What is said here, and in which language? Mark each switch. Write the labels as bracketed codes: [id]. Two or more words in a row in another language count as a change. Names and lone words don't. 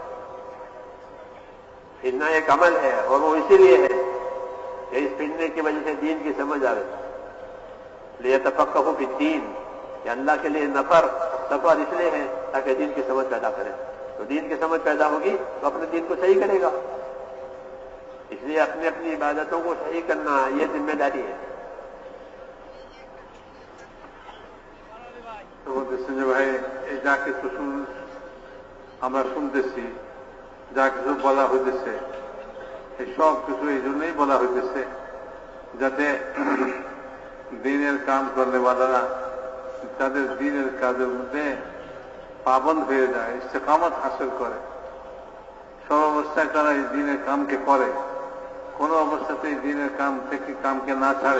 [ur] پھرنا ایک عمل ہے اور وہ اسی لیے ہے کہ اس پھرنے کی وجہ سے دین کی سمجھ آ رہی. [ar] لیتفقہوا فی الدین، [ur] کہ اللہ کے لیے سفر اس لیے ہے تاکہ دین کی سمجھ پیدا کرے. تو دین کی سمجھ پیدا ہوگی تو اپنے دین کو صحیح کرے گا. اس لیے اپنی عبادتوں کو صحیح کرنا یہ ذمہ داری ہے. [bn] তো বলতেছেন যে ভাই এই যা কিছু আমরা শুনতেছি, যা কিছু বলা হইতেছে, এই সব কিছু এই জন্যই বলা হইতেছে যাতে দিনের কাম করলেওয়ালারা তাদের দিনের কাজের মধ্যে পাবন্দ হয়ে যায়, ইস্তেকামত হাসিল করে, সব অবস্থায় তারা এই দিনের কামকে করে, কোনো অবস্থাতেই দিনের কাম থেকে কামকে না ছাড়ে।